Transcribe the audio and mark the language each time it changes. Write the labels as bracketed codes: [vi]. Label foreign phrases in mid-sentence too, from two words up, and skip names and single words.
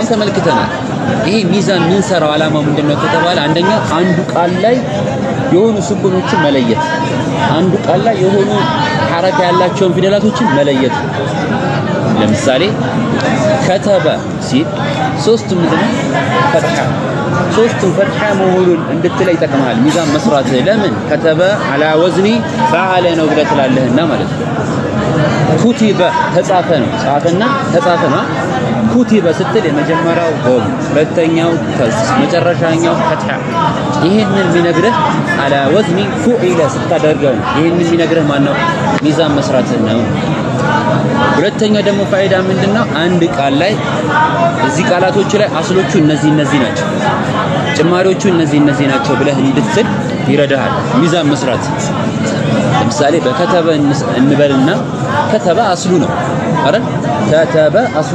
[am] ተመልክተናል። ይሄ ሚዛን ምን ሰራው ዓላማው ምንድነው ከተባለ አንደኛ አንዱ ቃል ላይ የሆኑ ስኩኖችን መለየት፣ አንዱ ቃል ላይ የሆኑ ሐረካ ያላቸውን ፊደላቶችን መለየት። ለምሳሌ ከተበ ሲል ሶስቱም ምንድነው ፈትሐ ሶስቱም ፈትሐ መሆኑን እንድትለይ ይጠቅማል ሚዛን መስራት ለምን ከተበ [ar] على وزن فعل [am] ነው ብለህ ትላለህና ማለት ነው ኩቲበ ተጻፈ ነው ጻፈና ተጻፈ ነው ኩቲበ ስትል የመጀመሪያው ዶም ሁለተኛው መጨረሻኛው ፈትሐ ይሄንን ቢነግርህ [ar] على وزن فعل [am] ስታደርገው ይሄንን ቢነግርህ ማን ነው ሚዛን መስራት ነው ሁለተኛ ደግሞ ፋይዳ ምንድነው አንድ ቃል ላይ እዚህ ቃላቶች ላይ አስሎቹ እነዚህ ናቸው ጭማሪዎቹ እነዚህ ናቸው ብለህ እንድትል ይረዳሃል ሚዛን መስራት ለምሳሌ በከተበ እንበልና ከተበ አስሉ ነው አይደል ከተበ አስሉ